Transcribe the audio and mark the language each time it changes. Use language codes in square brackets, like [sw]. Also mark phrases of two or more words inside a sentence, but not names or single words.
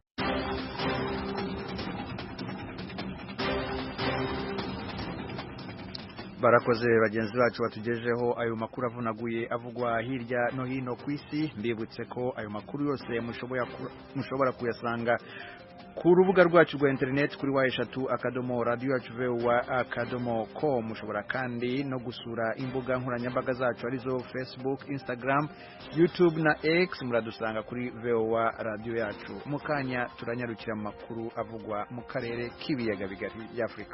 [rn] Barakoze bagenzi bacu batugejeho ayo makuru avunaguye avugwa hirya no hino ku isi. Mbibutse ko ayo makuru yose mushobora kuyasanga ku rubuga rwacu rwa internet kuri wa@radioyacu.com. Mushobora kandi no gusura imbuga nkoranyambaga zacu arizo Facebook, Instagram, YouTube na X. Muradusanga kuri VOA Radio Yacu. Mukanya turanyarukira mu makuru avugwa mu karere k'ibiyaga bigari y'Afrika.